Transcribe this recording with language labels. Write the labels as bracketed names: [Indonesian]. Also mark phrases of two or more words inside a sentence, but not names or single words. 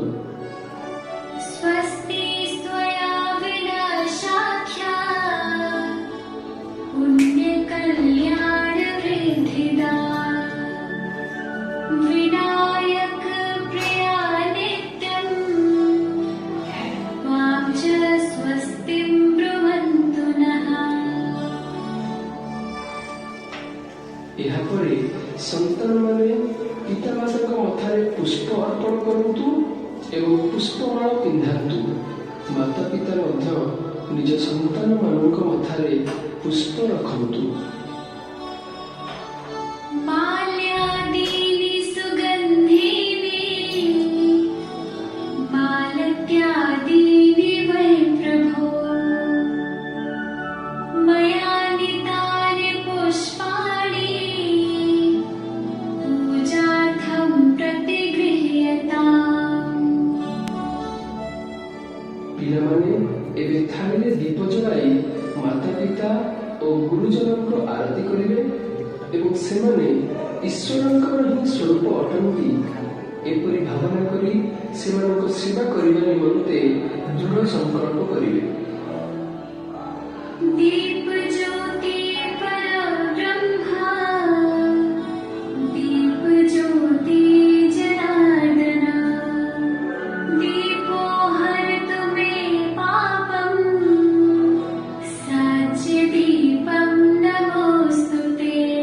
[Sanskrit] स्वस्ति स्वया विनाशाख्या पुण्य कल्याण वृद्धिदा विनायक प्रिया नित्यं मां च स्वस्तिं ब्रुवन्तु नः। [Odia] ଏହାପରେ ସନ୍ତାନମାନେ ପିତାମାତାଙ୍କ ମଥାରେ ପୁଷ୍ପ ଅର୍ପଣ କରନ୍ତୁ ଏବଂ ପୁଷ୍ପମାଳ ପିନ୍ଧାନ୍ତୁ। ମାତା ପିତା ମଧ୍ୟ ନିଜ ସନ୍ତାନମାନଙ୍କ ମଥାରେ ପୁଷ୍ପ ରଖନ୍ତୁ। [Sanskrit] माल्यादीनि सुगन्धीनि मालत्यादीनि वै प्रभो मया नीतानि पुष्पाणि पूजार्थं प्रतिगृह्यताम्। [Odia] ପିଲାମାନେ ଏବେ ଥାଳିରେ ଦୀପ ଜଳାଇ ମାତା ପିତା ଓ ଗୁରୁଜନଙ୍କ ଆରତି କରିବେ ଏବଂ ସେମାନେ ଈଶ୍ୱରଙ୍କର ହିଁ ସ୍ୱରୂପ ଅଟନ୍ତି ଏପରି ଭାବନା କରି ସେମାନଙ୍କ ସେବା କରିବା ନିମନ୍ତେ ଦୃଢ଼ ସଂକଳ୍ପ କରିବେ। [Sanskrit] दीप ज्योति परब्रह्मा दीप ज्योति जनार्दन दीपो हरतु मे पापं साच्य दीपं नमोऽस्तु ते।